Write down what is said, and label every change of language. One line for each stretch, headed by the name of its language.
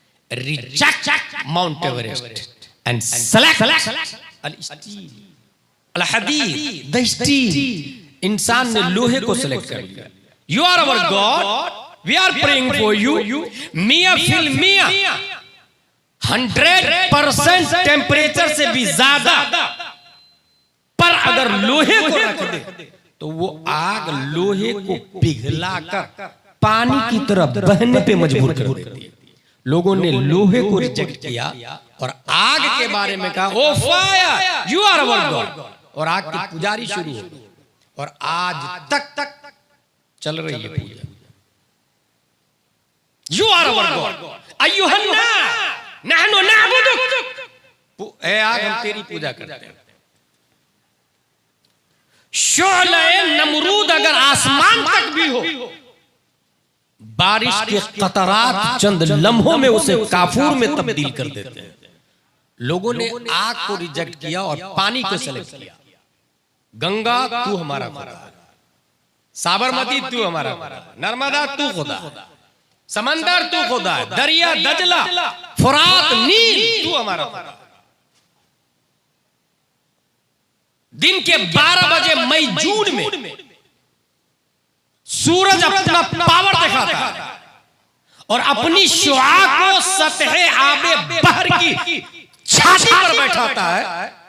English: Reject Mount Everest and select अल हदीद, the steel.
Hindi: इंसान ने लोहे को सिलेक्ट कर लिया।
English: You are our God, we are praying for you.
Arabic: मियां फिल मियां
Hindi: 100% temperature से भी ज्यादा, पर अगर लोहे को रख दे तो वो आग लोहे को पिघलाकर पानी की तरह बहने पे मजबूर कर देती है। लोगों ने लोहे को रिजेक्ट किया और आग के बारे में कहा,
English: oh fire you are our God,
Hindi: और आग की पुजारी शुरू हो गई। और आज तक चल रही है पूजा।
English: you are our God
Arabic: अय्युहन्ना नहनु नअबुदुक,
Hindi: ए आग हम तेरी पूजा करते हैं। शोले नमरूद अगर आसमान तक भी हो, बारिश के कतरात चंद लम्हों में उसे काफूर में तब्दील कर देते हैं। लोगों ने आग को रिजेक्ट किया और पानी को सेलेक्ट किया। गंगा तू हमारा खुदा, साबरमती तू हमारा खुदा, नर्मदा तू खुदा, समंदर तू खुदा, दरिया दजला फुरात नील तू हमारा खुदा। दिन के 12 बजे मई जून में सूरज अपना पावर दिखाता है और अपनी शुआ को सतह आबे बहर की छाती पर बैठाता है।